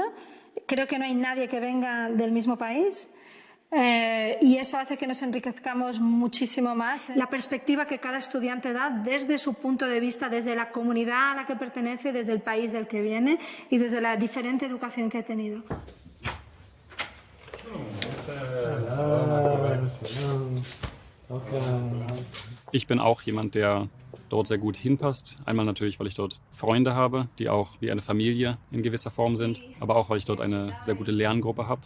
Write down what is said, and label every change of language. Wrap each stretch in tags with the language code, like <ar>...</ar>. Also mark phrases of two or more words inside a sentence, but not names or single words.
<es>Creo que no hay nadie que venga del mismo país. Y eso hace que nos enriquezcamos muchísimo más. La perspectiva que cada estudiante da desde su punto de vista, desde la comunidad a la que pertenece, desde el país del que viene y desde la diferente educación que ha tenido.</es> <de>Ich bin auch jemand, der dort sehr gut hinpasst. Einmal natürlich, weil ich dort Freunde habe, die auch wie eine Familie in gewisser Form sind, aber auch, weil ich dort eine sehr gute Lerngruppe habe.</de>